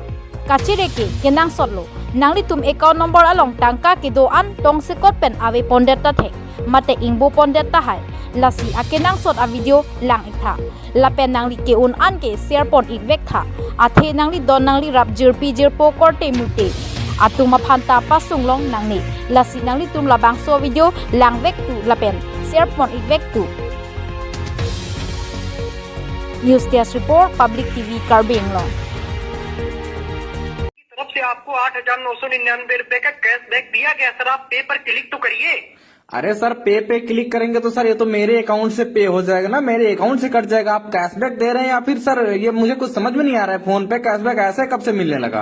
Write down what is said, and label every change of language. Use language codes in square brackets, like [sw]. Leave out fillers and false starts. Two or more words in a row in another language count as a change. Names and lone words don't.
[mjw] Kachire ke kinang sotlo. Nangli tum [en] account number [mjw] along tangka kido an tong sekot pen ave pondet ta the mate ingbo pondet ta hai lasi akenang sot a video lang ikha lapen nangli ke un an ke share pon ik vek tha athe nangli don nangli rap jirpi jirpo korte mute atuma phanta pasung long nangni lasi nangli tum labang so video lang vek tu lapen share pon ik vek tu [en] News Desk Report [mjw] Public TV Karbeng long [hi] से आपको 8,999 रुपए का कैशबैक दिया गया सर आप पे पर क्लिक तो करिए। अरे सर पे क्लिक करेंगे तो सर ये तो मेरे अकाउंट से पे हो जाएगा ना मेरे अकाउंट से कट जाएगा आप कैशबैक दे रहे हैं या फिर सर ये मुझे कुछ समझ में नहीं आ रहा है फोन पे कैशबैक ऐसे कब से मिलने लगा।